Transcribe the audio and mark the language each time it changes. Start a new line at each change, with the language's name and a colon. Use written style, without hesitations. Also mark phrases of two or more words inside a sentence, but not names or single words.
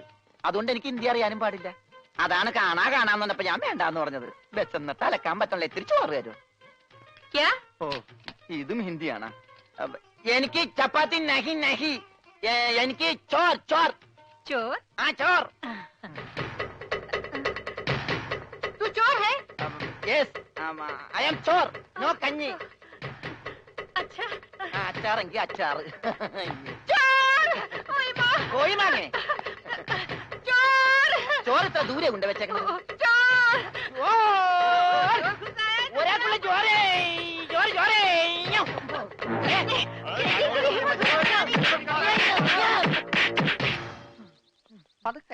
Malayalam: അതുകൊണ്ട് എനിക്ക് ഹിന്ദി അറിയാനും പാടില്ല. അതാണ് കാണാന്ന് പറഞ്ഞപ്പോ ഞാൻ വേണ്ടാന്ന് പറഞ്ഞത്. ബെച്ചെന്നിട്ട് അലക്കാൻ പറ്റണല്ലോ, ഇത്തിരി ചോറ് തരും. ഓ, ഇതും ഹിന്ദിയാണ്. എനിക്ക് ചപ്പാത്തി
Hindi: नहीं नहीं,
Malayalam: എനിക്ക് ചോർ ചോർ ചോർ. ആ ചോർ.
Hindi: तू चोर है?
English: yes, I am ചോർ, നോ കഞ്ഞി.
Hindi: अच्छा.
Malayalam: അച്ചാറെങ്കിൽ അച്ചാറ്.
Hindi: चोर. ओए माँ.
Malayalam: കോഴി മാങ്ങേ.
Hindi: चोर.
Malayalam: ചോറ് ഇത്ര ദൂരെ കൊണ്ട് വെച്ചേക്കുന്നത്.
Hindi: चोर.
Malayalam: ഒരാൾക്കുള്ള ചോരേ, ചോറ് ചോരേ. പതുക്കെ.